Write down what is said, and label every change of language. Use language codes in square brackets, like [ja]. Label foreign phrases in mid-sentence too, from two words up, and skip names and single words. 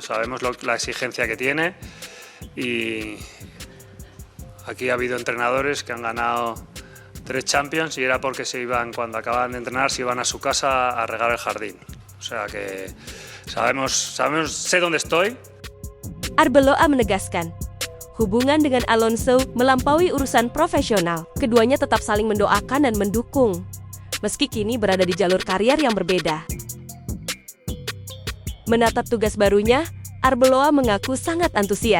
[es] Sabemos la exigencia que tiene, y aquí ha habido entrenadores que han ganado 3 Champions y era porque cuando acababan de entrenar, se iban a su casa a regar el jardín. O sea que sé dónde estoy. [id] Arbeloa menegaskan, hubungan dengan Alonso melampaui urusan profesional. Keduanya tetap saling mendoakan dan mendukung, meski kini berada di jalur karier yang berbeda. Menatap tugas barunya, Arbeloa mengaku sangat antusias.